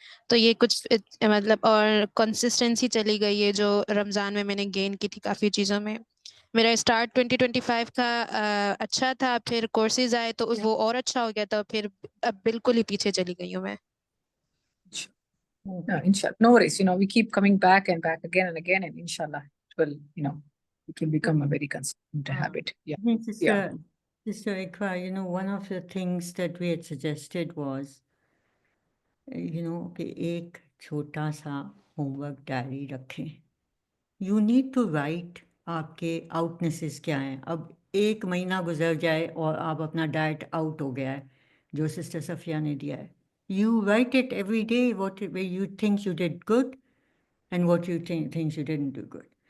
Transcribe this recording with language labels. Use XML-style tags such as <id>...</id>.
<hi>तो ये कुछ मतलब और कंसिस्टेंसी चली गई है जो रमज़ान में मैंने गेन की थी काफ़ी चीज़ों में. मेरा स्टार्ट 2025 का अच्छा था, फिर कोर्सेज आए तो वो और अच्छा हो गया था, फिर अब बिल्कुल ही पीछे चली गई हूँ मैं.</hi> <en>Inshallah. No worries. We keep coming back and back again and again, and Inshallah, it will become a very consistent habit. Yeah. I think Sister Ikra, one of the things that we had suggested was,</en> <hi>कि एक छोटा सा homework diary रखें.</hi> <en>you need to write</en> <hi>आपके आउटनेसेस क्या हैं. अब 1 महीना गुजर जाए और आप अपना डाइट आउट हो गया है जो सिस्टर सफिया ने दिया है.</hi> <en>You write it every day what you think you did good and what you think you didn't do good.</en>